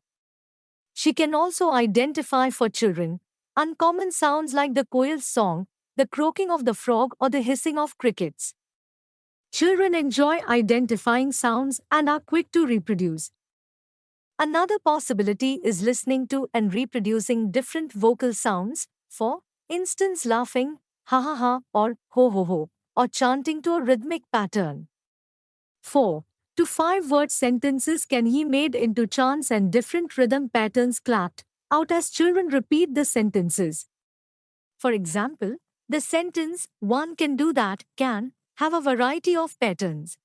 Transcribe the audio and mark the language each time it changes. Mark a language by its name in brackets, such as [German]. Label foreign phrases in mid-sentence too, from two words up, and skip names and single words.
[English] She can also identify for children uncommon sounds like the koel's song, the croaking of the frog, or the hissing of crickets. Children enjoy identifying sounds and are quick to reproduce. Another possibility is listening to and reproducing different vocal sounds, for instance laughing, ha ha ha, or ho ho ho, or chanting to a rhythmic pattern. 4 to 5 word sentences can be made into chants and different rhythm patterns clapped out as children repeat the sentences. For example, the sentence, one can do that, can have a variety of patterns.